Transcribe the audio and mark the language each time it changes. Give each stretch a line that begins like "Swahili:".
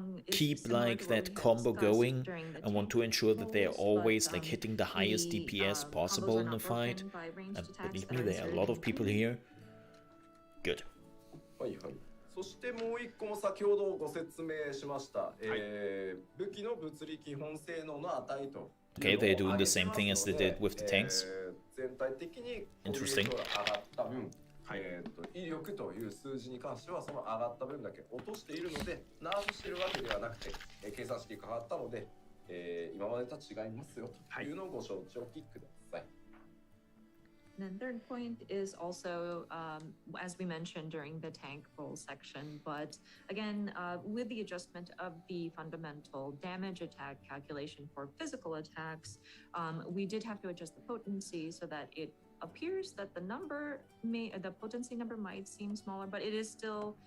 English: keep like that combo going and want to ensure that they're always like hitting the highest DPS possible in the fight. And believe me, there are a lot of people here. Good.
Japanese: そしてもう一個も先ほどご説明しました、武器の物理基本性能の値と
English: Okay, they're doing the same thing as they did with the tanks.
Japanese: 全体的に
English: Interesting.
Japanese: 上がった分、威力という数字に関してはその上がった分だけ落としているのでナーフしているわけではなくて、計算式が変わったので、今までとは違いますよというのをご承知おきください。
English: And then third point is also, as we mentioned during the tank roll section, but again, with the adjustment of the fundamental damage attack calculation for physical attacks, we did have to adjust the potency so that it appears that the potency number might seem smaller, but it is still.